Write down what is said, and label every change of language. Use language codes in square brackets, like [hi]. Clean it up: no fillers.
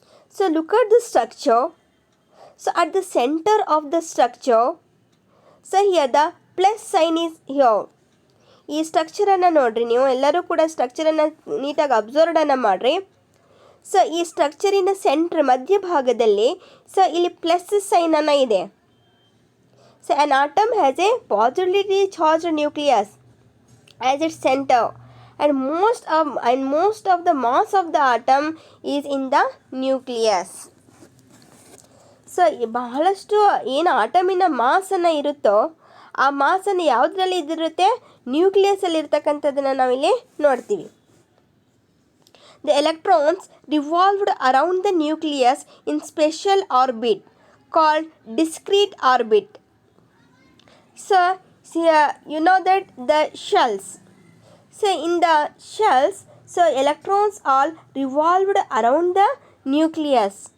[en] So look at the structure. So at the center of the structure, so here the plus sign is here. [kn] ಈ ಸ್ಟ್ರಕ್ಚರನ್ನು ನೋಡ್ರಿ, ನೀವು ಎಲ್ಲರೂ ಕೂಡ ಸ್ಟ್ರಕ್ಚರನ್ನು ನೀಟಾಗಿ ಅಬ್ಸರ್ವ್ಡನ್ನು ಮಾಡಿರಿ. ಸೊ ಈ ಸ್ಟ್ರಕ್ಚರಿನ ಸೆಂಟ್ರ್ ಮಧ್ಯಭಾಗದಲ್ಲಿ ಸೊ ಇಲ್ಲಿ ಪ್ಲಸ್ ಸೈನನ್ನು ಇದೆ. [en] So an atom has a positively charged nucleus as its centre and most of the mass of the atom is in the nucleus. [kn] So ಬಹಳಷ್ಟು ಏನು ಆಟಮಿನ ಮಾಸನ್ನು ಇರುತ್ತೋ ಆ ಮಾಸನ್ನು ಯಾವುದರಲ್ಲಿ ಇದಿರುತ್ತೆ, ನ್ಯೂಕ್ಲಿಯಸಲ್ಲಿ ಇರ್ತಕ್ಕಂಥದ್ದನ್ನು ನಾವಿಲ್ಲಿ ನೋಡ್ತೀವಿ. [en] The electrons revolved around the nucleus in special orbit called discrete orbit. So you know that the shells. So in the shells, so electrons all revolved around the nucleus.